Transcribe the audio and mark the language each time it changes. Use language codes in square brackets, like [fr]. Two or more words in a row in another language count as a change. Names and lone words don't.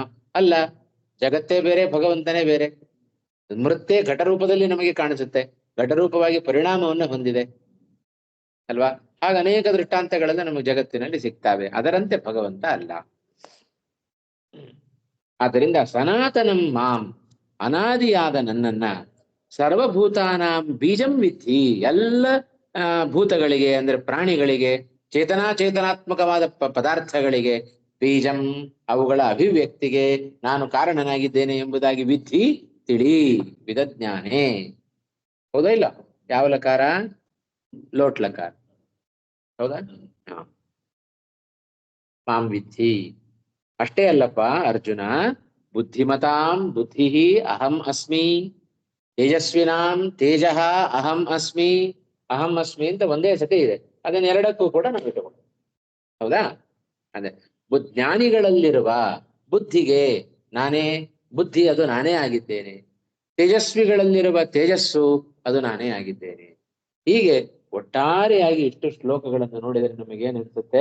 [kn] ಅಲ್ಲ. ಜಗತ್ತೇ ಬೇರೆ, ಭಗವಂತನೇ ಬೇರೆ. ಮೃತ್ಯೆ ಘಟರೂಪದಲ್ಲಿ ನಮಗೆ ಕಾಣಿಸುತ್ತೆ, ಘಟರೂಪವಾಗಿ ಪರಿಣಾಮವನ್ನು ಹೊಂದಿದೆ ಅಲ್ವಾ? ಹಾಗ ಅನೇಕ ದೃಷ್ಟಾಂತಗಳೆಲ್ಲ ನಮಗೆ ಜಗತ್ತಿನಲ್ಲಿ ಸಿಗ್ತವೆ. ಅದರಂತೆ ಭಗವಂತ ಅಲ್ಲ. ಆದ್ದರಿಂದ [sa] ಸನಾತನಂ ಮಾಂ, [kn] ಅನಾದಿಯಾದ ನನ್ನನ್ನ [sa] ಸರ್ವಭೂತಾನಾಂ ಬೀಜಂ ವಿದ್ಧಿ. [kn] ಎಲ್ಲ ಭೂತಗಳಿಗೆ ಅಂದ್ರೆ ಪ್ರಾಣಿಗಳಿಗೆ, ಚೇತನಾತ್ಮಕವಾದ ಪದಾರ್ಥಗಳಿಗೆ ಬೀಜಂ ಅವುಗಳ ಅಭಿವ್ಯಕ್ತಿಗೆ ನಾನು ಕಾರಣನಾಗಿದ್ದೇನೆ ಎಂಬುದಾಗಿ ವಿದ್ಧಿ ತಿಳಿ. ವಿದಜ್ಞಾನೇ. ಹೌದಾ ಇಲ್ಲ? ಯಾವ ಲಕಾರ? ಲೋಟ್ ಲಕಾರ. ಹೌದಾ? [sa] ಮಾಂ ವಿದ್ಧಿ. [kn] ಅಷ್ಟೇ ಅಲ್ಲಪ್ಪ ಅರ್ಜುನ, [sa] ಬುದ್ಧಿಮತಾಂ ಬುದ್ಧಿ ಅಹಂ ಅಸ್ಮಿ, ತೇಜಸ್ವಿನಾಂ ತೇಜಃ ಅಹಂ ಅಸ್ಮಿ. ಅಹಂ ಅಸ್ಮಿ [kn] ಅಂತ ಒಂದೇ ಸತಿ ಇದೆ, ಅದನ್ನ ಎರಡಕ್ಕೂ ಕೂಡ ನಾವು ಇಟ್ಟುಕೊಂಡು. ಹೌದಾ? ಅದೇ ಜ್ಞಾನಿಗಳಲ್ಲಿರುವ ಬುದ್ಧಿಗೆ ನಾನೇ ಬುದ್ಧಿ, ಅದು ನಾನೇ ಆಗಿದ್ದೇನೆ. ತೇಜಸ್ವಿಗಳಲ್ಲಿರುವ ತೇಜಸ್ಸು ಅದು ನಾನೇ ಆಗಿದ್ದೇನೆ. ಹೀಗೆ ಒಟ್ಟಾರೆಯಾಗಿ ಇಷ್ಟು ಶ್ಲೋಕಗಳನ್ನು ನೋಡಿದರೆ ನಮಗೇನಿಸುತ್ತೆ?